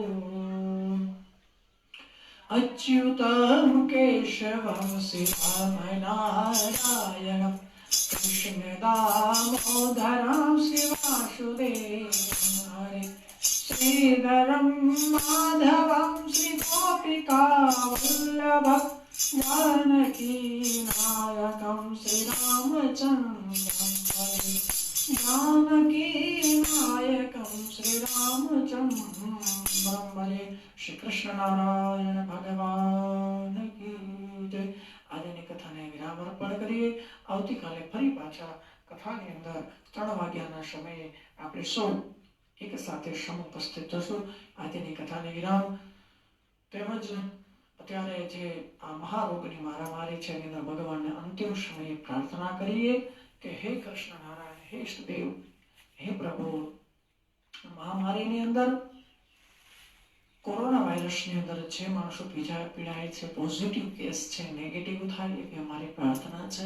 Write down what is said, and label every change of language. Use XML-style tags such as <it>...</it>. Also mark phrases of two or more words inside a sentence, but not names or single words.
<sa>અચ્યુતમ કેશવમ શ્રીરામનારાયણમ કૃષ્ણ દામોદરમ શ્રીવાસુદેવમ હરે શ્રીધરમ માધવમ શ્રી ગોપિકા વલ્લભ જાનકી નાયકમ શ્રી રામચંદ્રમ હરે જાનકી નાયકમ શ્રી રામચંદ્ર पंचम ब्रह्मणे श्री कृष्ण नारायण</sa> <hi>भगवान की जय।</hi> <gu>આજની કથાને વિરામ અર્પણ કરીએ. આવતીકાલે ફરી પાછા કથાની અંદર 3 વાગ્યાના સમયે આપણે સૌ એક સાથે સમુપસ્થિત થશું. આજની કથાને વિરામ તેમજ અત્યારે જે આ મહારોગની મારામારી છે એની અંદર ભગવાનને અંતિમ સમયે પ્રાર્થના કરીએ કે હે કૃષ્ણ નારાયણ, હે ઈષ્ટદેવ, હે પ્રભુ, મહામારીની અંદર કોરોના વાયરસની અંદર જે માણસો પીડાય છે, પોઝિટિવ કેસ છે, નેગેટિવ થાય એવી અમારી પ્રાર્થના છે.</gu>